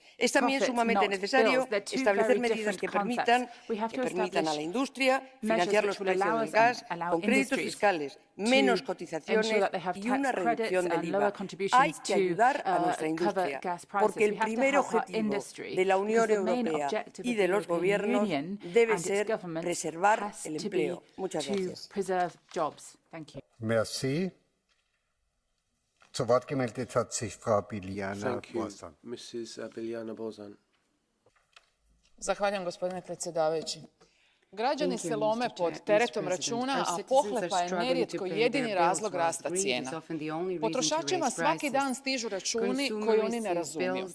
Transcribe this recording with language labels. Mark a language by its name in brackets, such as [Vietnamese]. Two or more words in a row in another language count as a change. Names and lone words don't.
[Spanish] Es también sumamente necesario establecer medidas que permitan a la industria financiar los precios del gas con créditos fiscales, menos cotizaciones y una reducción del IVA. Hay que ayudar a nuestra industria, porque el primer objetivo de la Unión Europea y de los gobiernos debe ser preservar el empleo. Muchas gracias. [French] Merci. [German] Zu Wort gemeldet hat sich Frau Biljana Borzan. [English] Mrs. Biljana Borzan. [Croatian] Zahvaljujem, gospodine predsjedavajući. Građani se lome pod teretom računa, a pohlepa je nerijetko jedini razlog rasta cijena. Potrošačima svaki dan stižu računi koji oni ne razumiju.